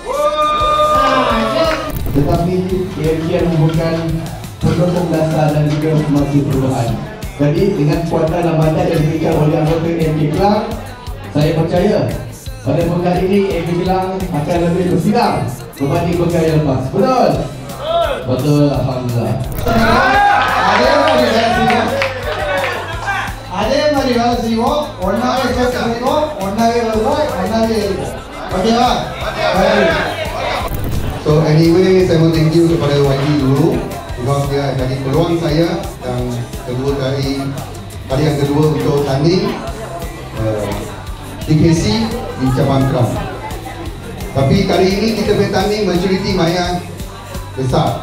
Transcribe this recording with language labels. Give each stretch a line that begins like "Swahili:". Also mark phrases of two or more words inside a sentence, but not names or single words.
Malay: Tetapi AMK merupakan pendukung dasar dan juga masih perubahan. Jadi dengan kekuatan lambaran yang diberikan oleh anggota AMK Kelang, saya percaya pada pekan ini AMK Kelang akan lebih bersinar berbanding pekan yang lepas. Betul? Betul, alhamdulillah.
Tamil: அதே மாதிரி வேலை செய்வோம், ஒன்னாவே சேர்த்து செய்வோம், ஒன்னாவே வருவோம், ஒன்னாவே இருப்போம். ஓகேவா?
English: So anyway,
Malay: saya mau
English: thank you
Malay: kepada YD dulu sebab dia bagi peluang saya yang kedua kali yang kedua untuk tanding DKC di cabang Kelang. Tapi kali ini kita bertanding majoriti mayan besar.